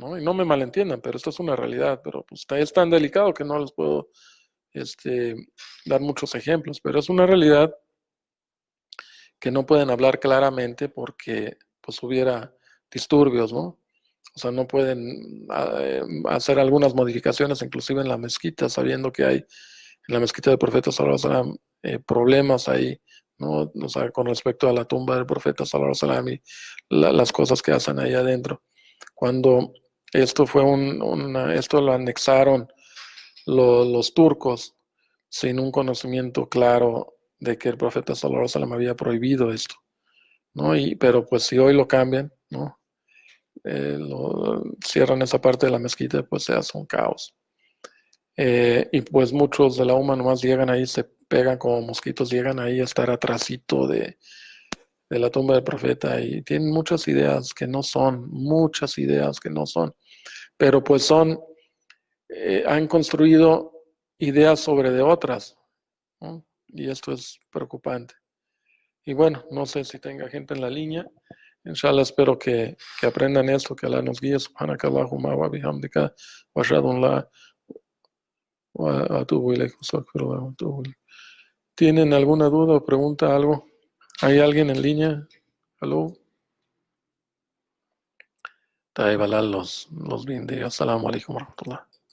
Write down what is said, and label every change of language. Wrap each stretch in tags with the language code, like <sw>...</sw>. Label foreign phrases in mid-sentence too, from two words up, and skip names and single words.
<es>Y no me malentiendan, pero esto es una realidad, pero pues es tan delicado que no les puedo dar muchos ejemplos, pero es una realidad que no pueden hablar claramente porque pues hubiera disturbios, ¿no? O sea, no pueden hacer algunas modificaciones, inclusive en la mezquita, sabiendo que hay en la mezquita del profeta</es> <ar>صلى الله عليه وسلم</ar> <es>problemas ahí, ¿no? O sea, con respecto a la tumba del profeta</es> <ar>صلى الله عليه وسلم</ar> <es>y las cosas que hacen ahí adentro. Cuando esto esto lo anexaron los turcos sin un conocimiento claro de que el profeta</es> <ar>صلى الله عليه وسلم</ar> <es>había prohibido esto, ¿no? Pero pues si hoy lo cambian, ¿no? Cierran esa parte de la mezquita, pues se hace un caos. Y pues muchos de la UMA nomás llegan ahí, se pegan como mosquitos, llegan ahí a estar atrasito de la tumba del profeta y tienen muchas ideas que no son, pero pues han construido ideas sobre de otras, ¿no? Y esto es preocupante. Y bueno, no sé si tenga gente en la línea. Inshallah, espero que aprendan esto, que Allah nos guíe.</es> <ar>سبحانك اللهم وبحمدك وأشهد أن لا وأتوب إليك، أستغفر الله وأتوب إليك.</ar> <es>¿Tienen alguna duda o pregunta, algo? ¿Hay alguien en línea? ¿Aló? Taib Allah los bendiga.</es> <ar>السلام عليكم ورحمة الله.</ar>